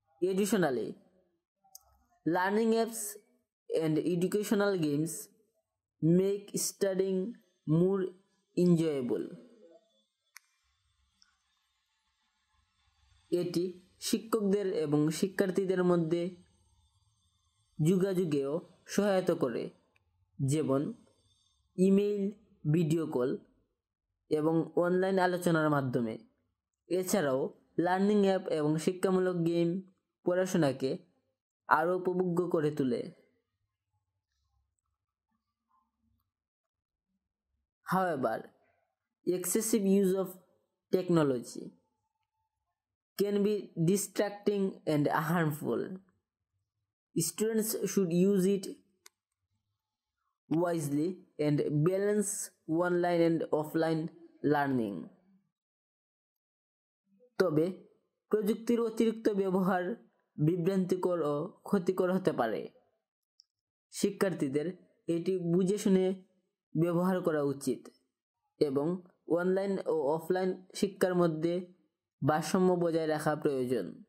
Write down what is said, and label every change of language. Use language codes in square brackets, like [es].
[en] Additionally, learning apps and educational games make studying more enjoyable. [bn] এটি শিক্ষকদের এবং শিক্ষার্থীদের মধ্যে যোগাযোগেও সহায়তা করে, যেমন ইমেইল, ভিডিও কল এবং অনলাইন আলোচনার মাধ্যমে। এছাড়াও লার্নিং অ্যাপ এবং শিক্ষামূলক গেম পড়াশোনাকে আরও উপভোগ্য করে তোলে। [en] However, excessive use of technology can be distracting and harmful. Students should use it wisely and balance online and offline learning. [bn] তবে প্রযুক্তির অতিরিক্ত ব্যবহার বিভ্রান্তিকর ও ক্ষতিকর হতে পারে। শিক্ষার্থীদের এটি বুঝে শুনে ব্যবহার করা উচিত এবং অনলাইন ও অফলাইন শিক্ষার মধ্যে ভারসাম্য বজায় রাখা প্রয়োজন।